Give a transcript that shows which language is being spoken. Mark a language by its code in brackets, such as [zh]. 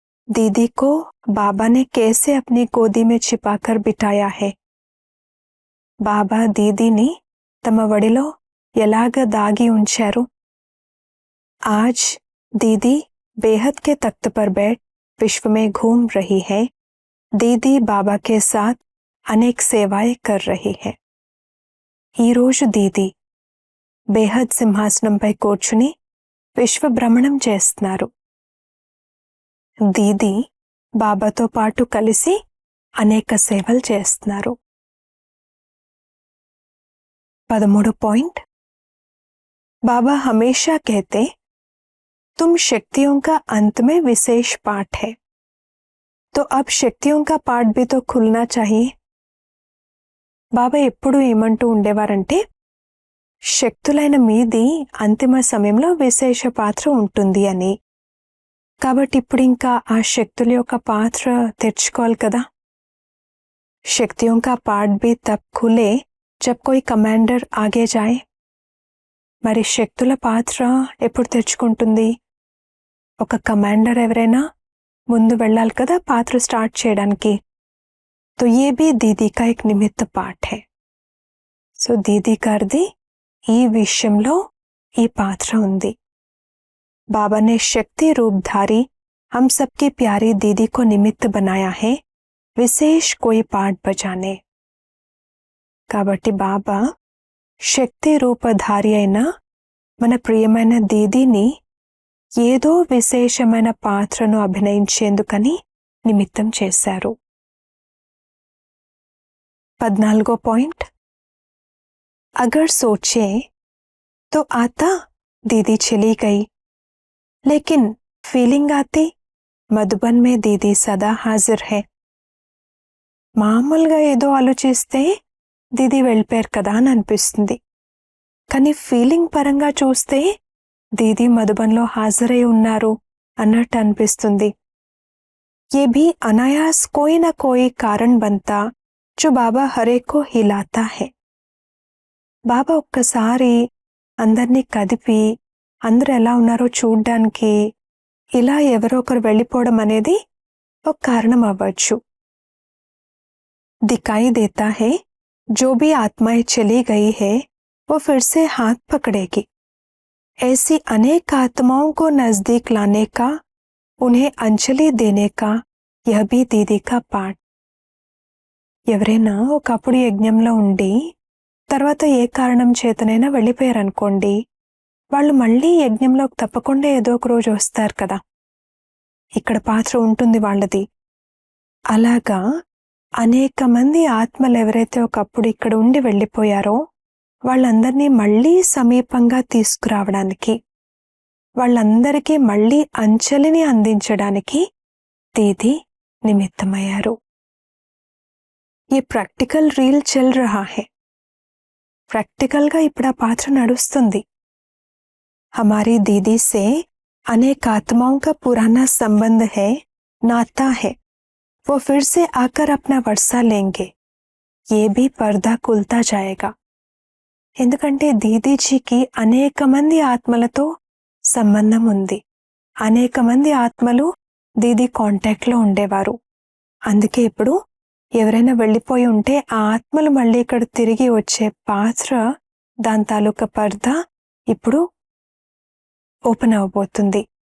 [hi] दीदी को बाबा ने कैसे अपनी गोदी में छिपाकर बिठाया है. [te] బాబా దీదీని తమ వడిలో ఎలాగ దాగి ఉంచారు. [hi] आज दीदी बेहद के तख्त पर बैठ विश्व में घूम रही है. दीदी बाबा के साथ अनेक सेवाएं कर रही है. [te] ఈ రోజు దీది బేహద్ సింహాసనంపై కూర్చుని విశ్వ భ్రమణం చేస్తున్నారు. దీది బాబాతో పాటు కలిసి అనేక సేవలు చేస్తున్నారు. [hi] 13 पॉइंट. बाबा हमेशा कहते, तुम शक्तियों का अंत में विशेष पाठ है, तो अब शक्तियों का पाठ भी तो खुलना चाहिए. [te] బాబా ఎప్పుడు ఏమంటూ ఉండేవారంటే శక్తులైన మీది అంతిమ సమయంలో విశేష పాత్ర ఉంటుంది అని. కాబట్టి ఇప్పుడు ఇంకా ఆ శక్తుల యొక్క పాత్ర తెచ్చుకోవాలి కదా. [hi] शक्तियों का पार्ट भी तब खुले जब कोई कमांडर आगे जाए. [te] మరి శక్తుల పాత్ర ఎప్పుడు తెచ్చుకుంటుంది? ఒక కమాండర్ ఎవరైనా ముందు వెళ్ళాలి కదా పాత్ర స్టార్ట్ చేయడానికి. [hi] तो ये भी दीदी का एक निमित्त पाठ है. [te] సో దీది గారిది ఈ విషయంలో ఈ పాత్ర ఉంది. [hi] बाबा ने शक्ति रूपधारी हम सबकी प्यारी दीदी को निमित्त बनाया है विशेष कोई पाठ बजाने. [te] కాబట్టి బాబా శక్తి రూపధారి అయిన మన ప్రియమైన దీదీని ఏదో విశేషమైన పాత్రను అభినయించేందుకని నిమిత్తం చేశారు. [hi] 14 पॉइंट. अगर सोचे तो आता दीदी चली गई, लेकिन फीलिंग आती मधुबन में दीदी सदा हाजिर है. [te] మామూలుగా ఏదో ఆలోచిస్తే దీది వెళ్ళిపోయారు కదా అని అనిపిస్తుంది. కానీ ఫీలింగ్ పరంగా చూస్తే దీది మధుబన్లో హాజరై ఉన్నారు అన్నట్టు అనిపిస్తుంది. [hi] ये भी अनायास कोई ना कोई कारण बनता जो बाबा हरे को हिलाता है. [te] బాబా ఒక్కసారి అందరినీ కదిపి అందరూ ఎలా ఉన్నారో చూడ్డానికి ఇలా ఎవరో ఒకరు వెళ్ళిపోవడం అనేది ఒక కారణం అవ్వచ్చు. [hi] दिखाई देता है जो भी आत्माएं चली गई है वो फिर से हाथ पकड़ेगी. ऐसी अनेक आत्माओं को नजदीक लाने का, उन्हें अंजलि देने का यह भी दीदी का पाठ. [te] ఎవరైనా ఒకప్పుడు యజ్ఞంలో ఉండి తర్వాత ఏ కారణం చేతనైనా వెళ్ళిపోయారనుకోండి, వాళ్ళు మళ్ళీ యజ్ఞంలోకి తప్పకుండా ఏదో ఒక రోజు వస్తారు కదా, ఇక్కడ పాత్ర ఉంటుంది వాళ్ళది. అలాగా అనేక మంది ఆత్మలు ఎవరైతే ఒకప్పుడు ఇక్కడ ఉండి వెళ్ళిపోయారో వాళ్ళందరినీ మళ్ళీ సమీపంగా తీసుకురావడానికి, వాళ్ళందరికీ మళ్ళీ అంజలిని అందించడానికి దీది నిమిత్తమయ్యారు. [hi] ఈ ప్రాక్టికల్ రీల్ చల్ రహా హై. [te] ప్రాక్టికల్గా ఇప్పుడు ఆ పాత్ర నడుస్తుంది. [hi] हमारी दीदी से अनेक आत्माओं का पुराना संबंध है, नाता है. वो फिर से आकर अपना वर्षा लेंगे. ये भी पर्दा खुलता जाएगा. [te] ఎందుకంటే దీదీజీకి అనేక మంది ఆత్మలతో సంబంధం ఉంది. అనేక మంది ఆత్మలు దీది కాంటాక్ట్లో ఉండేవారు. అందుకే ఇప్పుడు ఎవరైనా వెళ్ళిపోయి ఉంటే ఆ ఆత్మలు మళ్ళీ ఇక్కడ తిరిగి వచ్చే పాత్ర, దాని తాలూకా పర్దా ఇప్పుడు ఓపెన్ అవబోతుంది.